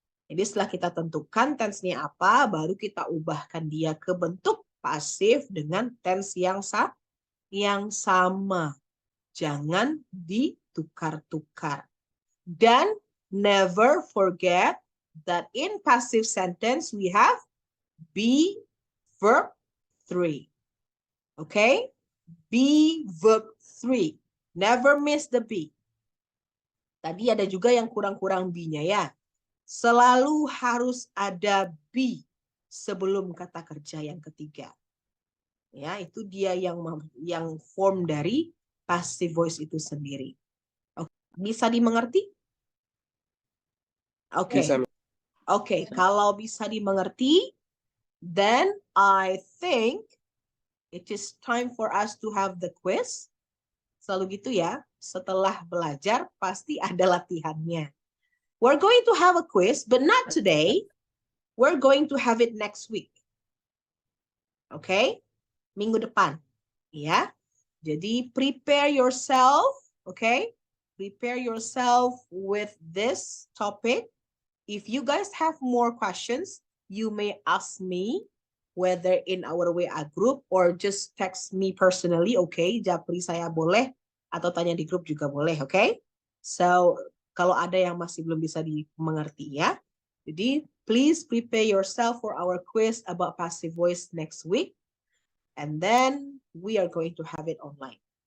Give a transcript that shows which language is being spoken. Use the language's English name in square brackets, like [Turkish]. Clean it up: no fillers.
[Indonesian] Jadi setelah kita tentukan tense-nya apa, baru kita ubahkan dia ke bentuk pasif dengan tense yang sama. Jangan ditukar-tukar. [English] Dan never forget that in passive sentence we have be, verb 3. Okay? Be, verb 3. Never miss the be. [Indonesian] Tadi ada juga yang kurang-kurang be-nya ya. Selalu harus ada be sebelum kata kerja yang ketiga. Ya, itu dia yang form dari passive voice itu sendiri. Bisa dimengerti? Oke. [English] Oke, [Indonesian] kalau bisa dimengerti, [English] then I think it is time for us to have the quiz. [Indonesian] Selalu gitu ya, setelah belajar pasti ada latihannya. [English] We're going to have a quiz, but not today. We're going to have it next week. Okay? [Indonesian] Minggu depan. [English] Ya. Jadi prepare yourself, okay? Prepare yourself with this topic. If you guys have more questions, you may ask me whether in our WA group or just text me personally, okay? [Indonesian] Japri saya boleh atau tanya di grup juga boleh, okay? So, kalau ada yang masih belum bisa dimengerti ya. [English] Jadi, please prepare yourself for our quiz about passive voice next week. And then we are going to have it online.